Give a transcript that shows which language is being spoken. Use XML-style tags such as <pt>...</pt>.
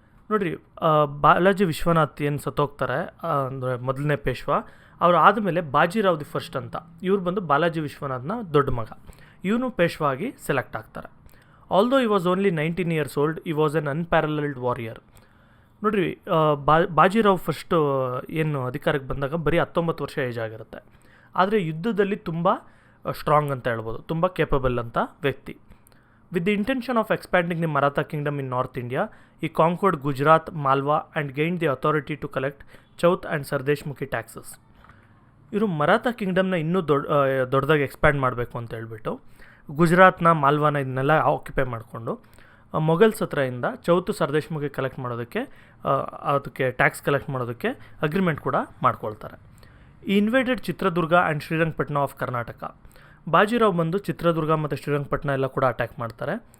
<kn>ನೋಡಿರಿ, ಬಾಲಾಜಿ ವಿಶ್ವನಾಥ್ ಏನು ಸತ್ತೋಗ್ತಾರೆ ಅಂದರೆ ಮೊದಲನೇ ಪೇಶ್ವಾ, ಅವ್ರು ಆದಮೇಲೆ ಬಾಜಿರಾವ್ ದಿ ಫಸ್ಟ್ ಅಂತ ಇವ್ರು ಬಂದು ಬಾಲಾಜಿ ವಿಶ್ವನಾಥ್ನ ದೊಡ್ಡ ಮಗ, ಇವನು ಪೇಶ್ವಾ ಆಗಿ ಸೆಲೆಕ್ಟ್ ಆಗ್ತಾರೆ.</kn> <en>Although he was only 19 years old, he was an unparalleled warrior.</en> <kn>ನೋಡಿರಿ, ಬಾಜಿರಾವ್ ಫಸ್ಟು ಏನು ಅಧಿಕಾರಕ್ಕೆ ಬಂದಾಗ ಬರೀ 19 ವರ್ಷ ಏಜ್ ಆಗಿರುತ್ತೆ, ಆದರೆ ಯುದ್ಧದಲ್ಲಿ ತುಂಬ ಸ್ಟ್ರಾಂಗ್ ಅಂತ ಹೇಳ್ಬೋದು, ತುಂಬ ಕೇಪಬಲ್ ಅಂತ ವ್ಯಕ್ತಿ.</kn> <en>With the intention of expanding the Maratha kingdom in North India, he conquered Gujarat, Malwa and gained the authority to collect Chauth and Sardeshmukhi taxes.</en> <kn>ಇವರು ಮರಾಠ ಕಿಂಗ್ಡಮ್ನ ಇನ್ನೂ ದೊಡ್ಡದಾಗಿ ಎಕ್ಸ್ಪ್ಯಾಂಡ್ ಮಾಡಬೇಕು ಅಂತ ಹೇಳ್ಬಿಟ್ಟು ಗುಜರಾತ್ನ ಮಾಲ್ವಾನ ಇದನ್ನೆಲ್ಲ ಆಕ್ಯುಪೈ ಮಾಡಿಕೊಂಡು ಮೊಘಲ್ಸ್ ಹತ್ರದಿಂದ ಚೌತು ಸರ್ದೇಶ್ಮುಖಿ ಕಲೆಕ್ಟ್ ಮಾಡೋದಕ್ಕೆ ಅದಕ್ಕೆ ಟ್ಯಾಕ್ಸ್ ಕಲೆಕ್ಟ್ ಮಾಡೋದಕ್ಕೆ ಅಗ್ರಿಮೆಂಟ್ ಕೂಡ ಮಾಡ್ಕೊಳ್ತಾರೆ.</kn> <en>He invaded Chitradurga and Srirangapatna of Karnataka.</en> <kn>Bajirao ಬಂದು ಚಿತ್ರದುರ್ಗ ಮತ್ತು ಶ್ರೀರಂಗಪಟ್ಟಣ ಎಲ್ಲ ಕೂಡ ಅಟ್ಯಾಕ್ ಮಾಡ್ತಾರೆ.</kn>